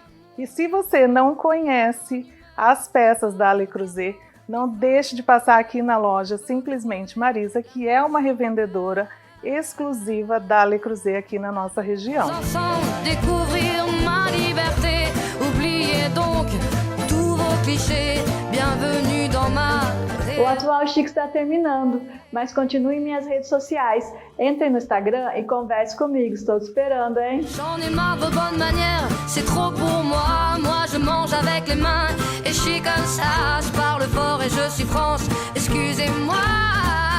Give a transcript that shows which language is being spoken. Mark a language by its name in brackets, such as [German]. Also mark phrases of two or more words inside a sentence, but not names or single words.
[Portuguese] E se você não conhece as peças da Le Creuset, não deixe de passar aqui na loja Simplesmente Marisa, que é uma revendedora exclusiva da Le Creuset aqui na nossa região. O Atual Chique está terminando, mas continue em minhas redes sociais. Entre no Instagram e converse comigo, estou te esperando, hein? [French] J'en ai marre de bonnes manières, c'est trop pour moi. Moi je mange avec les mains et je suis comme ça. Je parle fort et je suis franche, excusez-moi.